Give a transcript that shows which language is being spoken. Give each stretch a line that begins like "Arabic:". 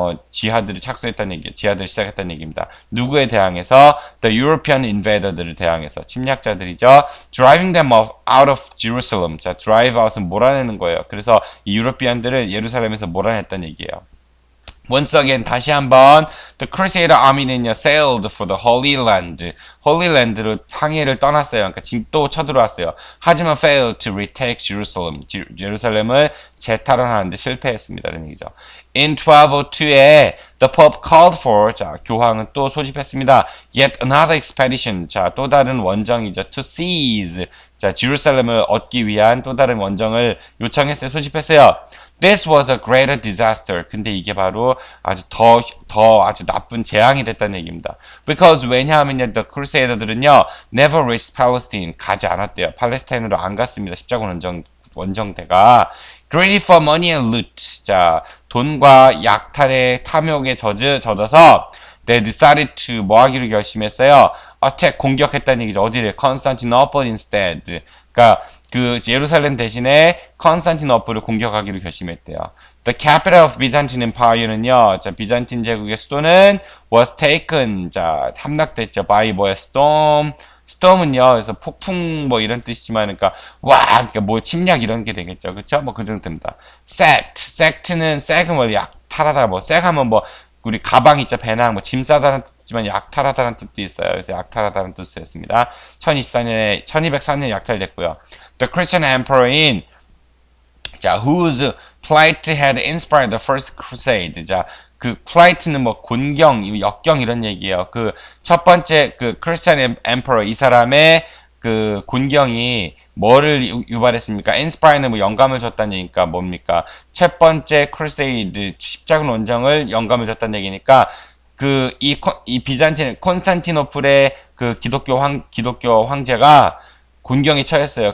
Korean: 지하드를 착수했다는 얘기, 지하드를 시작했다는 얘기입니다. 누구에 대항해서? The European invader들을 대항해서. 침략자들이죠.
English: Driving them out of Jerusalem.
Korean: 자, drive out은 몰아내는 거예요. 그래서 이 유로피안들을 예루살렘에서 몰아냈다는 얘기예요.
English: Once again,
Korean: 다시 한번
English: The Crusader Army는요, sailed for the Holy Land.
Korean: Holy Land로 항해를 떠났어요. 그러니까 지금 또 쳐들어왔어요. 하지만
English: failed to retake Jerusalem.
Korean: 예루살렘을 재탈환하는데 실패했습니다. 라는 얘기죠.
English: In 1202에 the Pope called for,
Korean: 자, 교황은 또 소집했습니다.
English: Yet another expedition.
Korean: 자, 또 다른 원정이죠.
English: To seize.
Korean: 자, 제루살렘을 얻기 위한 또 다른 원정을 요청했어요. 소집했어요.
English: This was a greater disaster.
Korean: 근데 이게 바로 아주 아주 나쁜 재앙이 됐다는 얘기입니다.
English: Because
Korean: 왜냐하면요,
English: the Crusader들은요, never reached Palestine.
Korean: 가지 않았대요. 팔레스타인으로 안 갔습니다. 십자군 원정대가.
English: Greedy for money and loot.
Korean: 자, 돈과 약탈의 탐욕에 젖어서
English: they decided to
Korean: 뭐 하기로 결심했어요? attack, 공격했다는 얘기죠. 어디를?
English: Constantinople instead.
Korean: 그러니까 그 예루살렘 대신에 컨스탄티노플을 공격하기로 결심했대요.
English: The capital of Byzantine Empire는요,
Korean: 자, 비잔틴 제국의 수도는
English: was taken,
Korean: 자, 함락됐죠.
English: by
Korean: 뭐야?
English: storm.
Korean: storm은요, 그래서 폭풍 뭐 이런 뜻이지만, 그러니까 그러니까 뭐 침략 이런 게 되겠죠. 그쵸? 뭐 그 정도 됩니다. sack는 원래 약탈하다, 뭐 sack하면 뭐 우리 가방 있죠, 배낭, 뭐 짐 싸다는 뜻이지만 약탈하다는 뜻도 있어요. 그래서 약탈하다는 뜻이었습니다. 1204년에 약탈됐고요. The Christian Emperor인
English: 자, whose plight had inspired the first crusade.
Korean: 자, 그 pliight는 뭐 곤경, 역경 이런 얘기예요. 그 첫 번째 그 크리스찬 엠퍼러 이 사람의 그 곤경이 뭐를 유발했습니까? inspire는 뭐 영감을 줬다는 얘기니까 뭡니까? 첫 번째 crusade 십자군 원정을 영감을 줬다는 얘기니까 그 이 비잔틴 콘스탄티노플의 그 기독교 황제가 곤경에 처했어요.